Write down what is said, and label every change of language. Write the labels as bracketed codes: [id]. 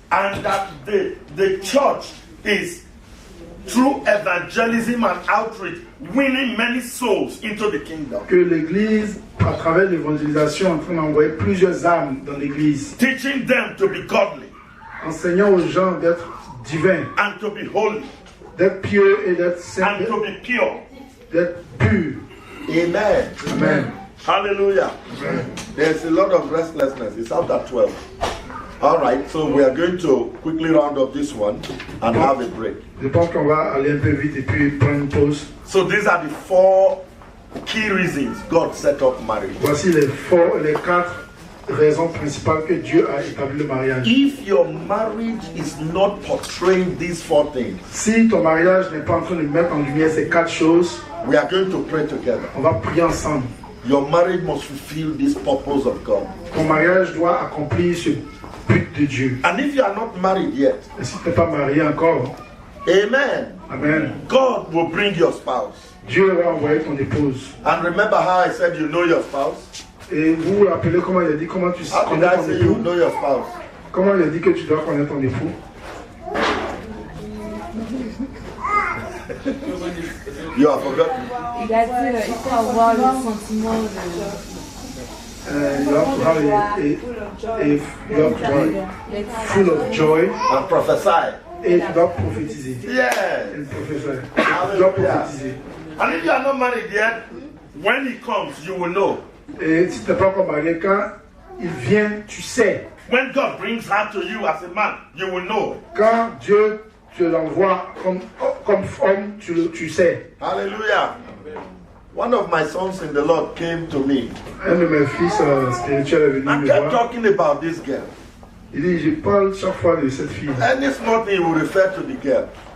[en] And that the church is, through evangelism and outreach, winning many souls into the kingdom. [fr] Que l'Église, à travers l'évangélisation, est en train d'envoyer plusieurs âmes dans l'Église, [en] Teaching them to be godly [fr] enseignant aux gens d'être divins, [en] and to be holy [fr] d'être pieux et d'être saints, [en] and to be pure. [fr] d'être purs. [en] Amen. Amen. Hallelujah. There's a lot of restlessness. It's after 12. All right, so we are going to quickly round up this one and have a break. [fr] Je pense qu'on va aller un peu vite et puis prendre une pause. [en] So these are the 4 key reasons God set up marriage. [fr] Voici les 4 raisons principales que Dieu a établi le mariage. [en] If your marriage is not portraying these 4 things, [fr] Si ton mariage n'est pas en train de mettre en lumière ces 4 choses, [en] we are going to pray together. [fr] on va prier ensemble. [en] Your marriage must fulfill this purpose of God. [fr] Ton mariage doit accomplir ce but de Dieu. [en] And if you are not married yet, [fr] Et si tu n'es pas marié encore, [en] amen, amen, God will bring your spouse. [fr] Dieu va envoyer ton épouse. [en] And remember how I said you know your spouse? [fr] Et vous vous rappelez comment il a dit comment tu [en] How did [fr] connais [en] I [fr] ton [en] say you [fr] époux? [en] know your spouse? [fr] Comment il a dit que tu dois connaître ton époux? [en] You have forgotten. [fr] Il a dit il faut avoir le sentiment [en] You have to have you have to be full of joy And prophesy. [fr] et tu dois prophétiser. [en] Yes. [fr] Et prophétiser. Tu dois prophétiser. [en] And if you are not married yet, when he comes, you will know. [fr] Et si tu n'es pas encore marié, quand il vient, tu sais. [en] When God brings her to you as a man, you will know. [fr] Quand Dieu te l'envoie comme homme, tu sais. [en] Hallelujah. One of my sons in the Lord came to me [fr] Un de mes fils spirituels est venu [en] and [fr] me [en] kept [fr] voir. [en] talking about this girl. [fr] Il dit, je parle chaque fois de cette fille. [en] Any small thing, he will refer to the girl.